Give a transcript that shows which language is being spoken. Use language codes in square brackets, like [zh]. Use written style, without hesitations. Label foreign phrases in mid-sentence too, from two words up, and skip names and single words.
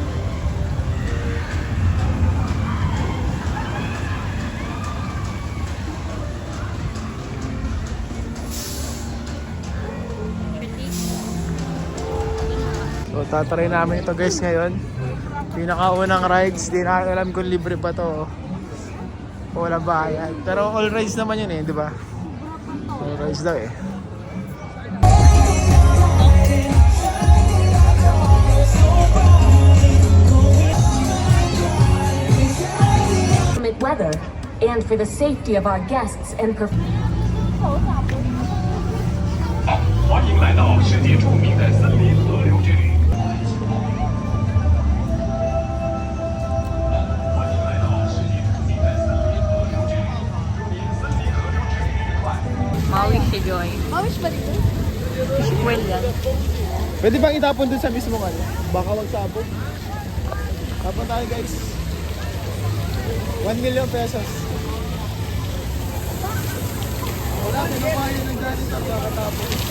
[tl] So tatry namin ito guys ngayon. Pinakaunang rides, di na alam kung libre pa to o wala bayad. Pero [en] all rides [tl] naman yun eh, di ba? [en] All rides [tl] daw eh. [en] Weather and for the safety of our guests and [zh] 欢迎来到世界著名的森林河流之旅。欢迎来到世界著名的森林河流之旅。森林河流之旅愉快。 [tl] Mawish si Joy. Mawish ba dito? Well yan. Pwede bang itapon dun sa mismo ano? Baka magsabog. Tapon tayo guys. [en] 1 million pesos. [tl] Wala, pinapayo ng galing sa kakatapon.